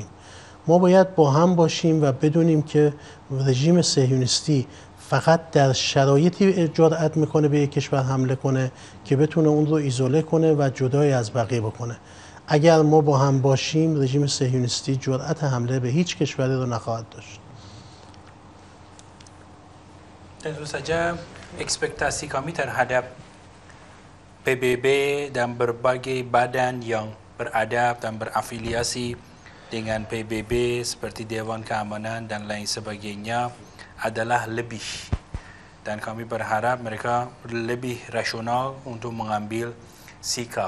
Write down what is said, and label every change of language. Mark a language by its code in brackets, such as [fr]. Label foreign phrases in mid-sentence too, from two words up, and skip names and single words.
[fa] ما باید با هم باشیم و بدونیم که رژیم صهیونیستی فقط در شرایطی جرأت میکنه به یک کشور حمله کنه که بتونه اون رو ایزوله کنه و جدای از بقیه بکنه. اگر ما با هم باشیم رژیم صهیونیستی جرأت حمله به هیچ کشوری رو نخواهد داشت. [id] Tentu saja ekspektasi kami terhadap PBB dan berbagai badan yang beradab dan berafiliasi dengan PBB seperti Dewan Keamanan dan lain sebagainya adalah lebih, dan kami berharap mereka lebih rasional untuk mengambil sikap.